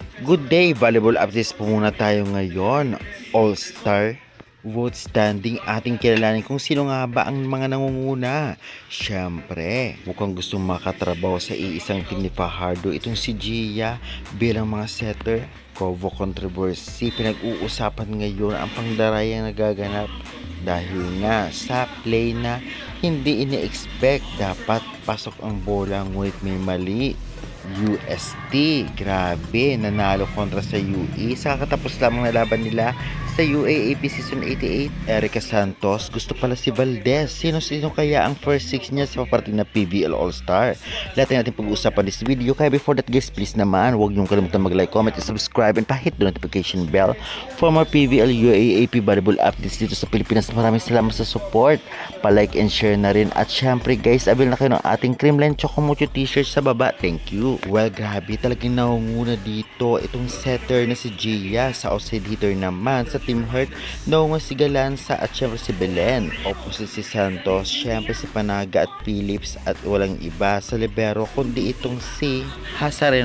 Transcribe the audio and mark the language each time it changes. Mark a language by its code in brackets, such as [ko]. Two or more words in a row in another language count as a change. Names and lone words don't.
[en] Good day, volleyball updates [tl] po muna tayo ngayon. [en] All-Star vote standing [tl] ating kilalanin kung sino nga ba ang mga nangunguna. Siyempre, mukhang gustong makatrabaho sa iisang team ni Fajardo itong si Gia bilang mga setter. [en] Kovo controversy, [tl] pinag-uusapan ngayon ang pangdarayang nagaganap dahil nga sa play na hindi ini-expect dapat pasok ang bola ngunit may mali. UST, grabe, nanalo kontra sa UE sa kakatapos lamang na laban nila sa UAAP Season 88. Erica Santos, gusto pala si Valdez. Sino-sino kaya ang [en] first six [tl] niya sa paparating na PBL All-Star? Lahat natin pag-uusapan [en] this video. Kaya before that guys, please naman, [tl] huwag niyong kalimutan mag-like, [en] comment, and subscribe, and pa-hit the notification bell for more PBL UAAP volleyball updates [tl] dito sa Pilipinas. Maraming salamat sa support. Pa-like [en] and share [tl] na rin. At syempre guys, avail na kayo ng ating Creamline Chocomucho t-shirt sa baba. [en] Thank you. Well, [tl] grabe, talagang nangunguna dito itong setter na si Gia. Sa outside hitter naman sa Team Hurt, naunga si Galanza at syempre si Belen. Opposite si Santos, syempre si Panaga at Phillips, at walang iba sa libero kundi itong si Hazareno.